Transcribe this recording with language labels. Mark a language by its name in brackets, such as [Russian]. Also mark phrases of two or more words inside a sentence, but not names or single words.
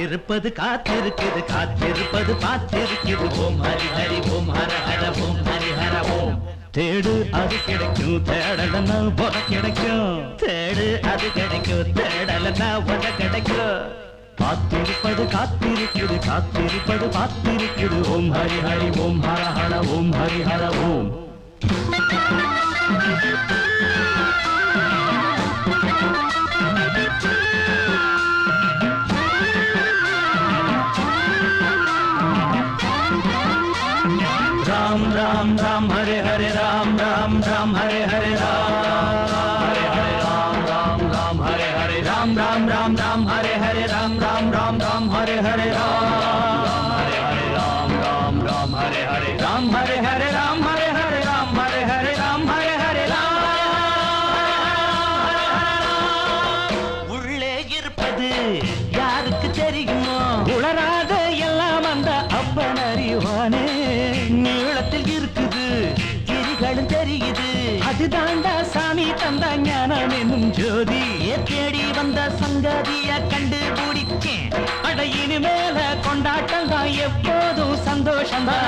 [Tamil] காத்திருப்பது காத்திருக்குது காத்திருப்பது பார்த்திருக்குது ஓம் ஹரி ஹரி ஓம் ஹர ஹர ஓம் ஹரி ஹர ஓம் தேடு அது கிடைக்கும் தேடலன்னா உத கிடைக்கும் தேடு அது கிடைக்கும் தேடலன்னா உத கிடைக்கும் காத்திருப்பது காத்திருக்குது காத்திருப்பது பார்த்திருக்குது ஓம் ஹரி ஹரி ஓம் ஹர ஹர ஓம் ஹரி ஹர ஓம் [Sanskrit] राम राम राम हरे हरे राम राम राम हरे हरे राम हरे हरे राम राम राम हरे हरे राम राम राम राम हरे हरे राम राम राम राम हरे हरे राम हरे हरे राम राम राम हरे हरे राम हरे हरे राम हरे हरे राम हरे हरे राम हरे हरे राम [Tamil] உள்ளே இருப்பது யாருக்கு தெரியுமோ உளராத எல்லாம் அந்த அப்பன் அறிவானே நீளத்தில் இருக்குது கிரிகளும் தெரியுது அதுதாண்டா சாமி தந்த ஞானம் என்னும் ஜோதி தேடி வந்த சங்கதிய கண்டுபிடிச்சேன் அட இனிமேல கொண்டாட்டம் தான் எப்போதும் சந்தோஷம்